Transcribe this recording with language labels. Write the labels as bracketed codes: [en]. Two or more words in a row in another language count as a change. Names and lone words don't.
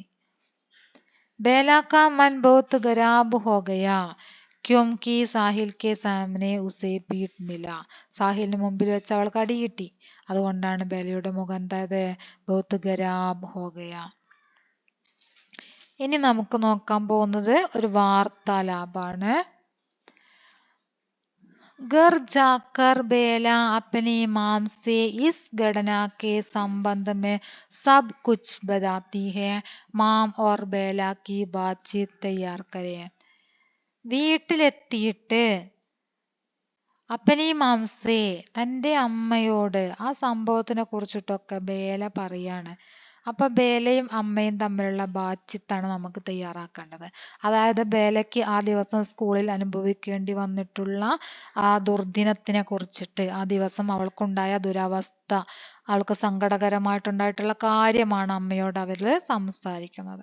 [hi] बेला का मन बहुत खराब हो गया क्योंकि साहिल के सामने उसे पीट मिला. [ml] സാഹിലിന് മുമ്പിൽ വെച്ച് അവൾക്ക് അടി കിട്ടി. അതുകൊണ്ടാണ് ബേലയുടെ മുഖം എന്തായത്? [hi] बहुत खराब हो गया. [ml] ഇനി നമുക്ക് നോക്കാൻ പോകുന്നത് ഒരു വാർത്താലാപാണ്. [hi] घर जाकर बेला अपनी माम से इस घटना के संबंध में सब कुछ बताती है. माम और बेला की बातचीत तैयार करें. [ml] വീട്ടിലെത്തിയിട്ട് [hi] अपनी माम से [ml] തന്റെ അമ്മയോട് ആ സംഭവത്തിനെ കുറിച്ചിട്ടൊക്കെ ബേല പറയാണ്. അപ്പൊ ബേലയും അമ്മയും തമ്മിലുള്ള ബാച്ചിത്താണ് നമുക്ക് തയ്യാറാക്കേണ്ടത്. അതായത് ബേലയ്ക്ക് ആ ദിവസം സ്കൂളിൽ അനുഭവിക്കേണ്ടി വന്നിട്ടുള്ള ആ ദുർദിനത്തിനെ കുറിച്ചിട്ട്, ആ ദിവസം അവൾക്കുണ്ടായ ദുരവസ്ഥ, അവൾക്ക് സങ്കടകരമായിട്ടുണ്ടായിട്ടുള്ള കാര്യമാണ് അമ്മയോട് അവര് സംസാരിക്കുന്നത്.